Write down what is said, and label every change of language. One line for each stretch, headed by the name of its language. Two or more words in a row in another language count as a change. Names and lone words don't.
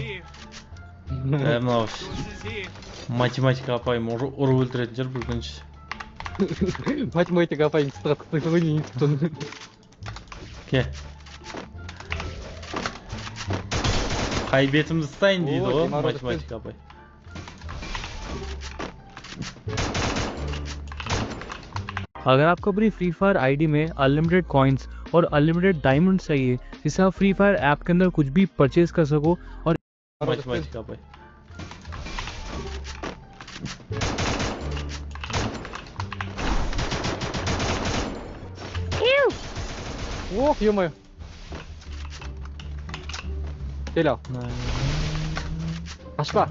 Kazakh: Мынау математика апайым ұрып өлтіретін шығар бір күнші. Математика апайым тұтқа ғой не тұттың. Ке. Қай бетімді ұстайын дейді ғой математика апай.
Hindi: अगर आपको अपनी फ्री फायर आईडी में
English: unlimited coins
Hindi: और
English: unlimited diamond
Hindi: चाहिए जिससे आप फ्री फायर ऐप के अंदर कुछ भी परचेज कर सको और
Kazakh: математика апай.
Russian: Ох, ё-моё.
Kazakh: Кел ал. Қашпа.